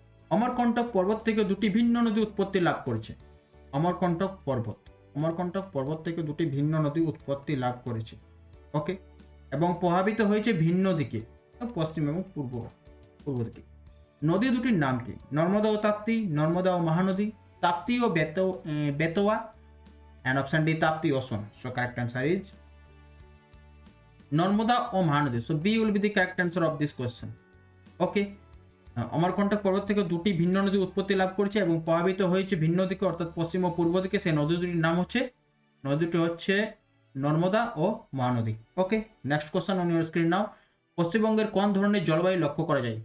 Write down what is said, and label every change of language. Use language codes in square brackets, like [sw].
[bn] অমরকণ্টক পর্বত থেকে দুটি ভিন্ন নদী উৎপত্তি লাভ করেছে। অমরকণ্টক পর্বত থেকে দুটি ভিন্ন নদী উৎপত্তি লাভ করেছে। ওকে, এবং প্রভাবিত হয়েছে ভিন্ন দিকে, পশ্চিম এবং পূর্ব দিকে। নদী দুটির নাম কি? নর্মদা ও তাপ্তি, নর্মদা ও মহানদী, তাপ্তি ও Betwa, [en] and option D [bn] Tapti O soon. [en] So correct answer is Narmada ও Mahanadi. So B will be the correct answer of this question. [bn] Okay, Amarkantak পর্বত থেকে দুটি ভিন্ন নদী উৎপত্তি লাভ করেছে এবং প্রভাবিত হয়েছে ভিন্ন দিকে, অর্থাৎ পশ্চিম ও পূর্ব দিকে। সেই নদী দুটির নাম হচ্ছে, নর্মদা ও মহানদী। [en] Okay, next question on your screen now. [bn] পশ্চিমবঙ্গের কোন ধরনের জলবায়ু লক্ষ্য করা যায়?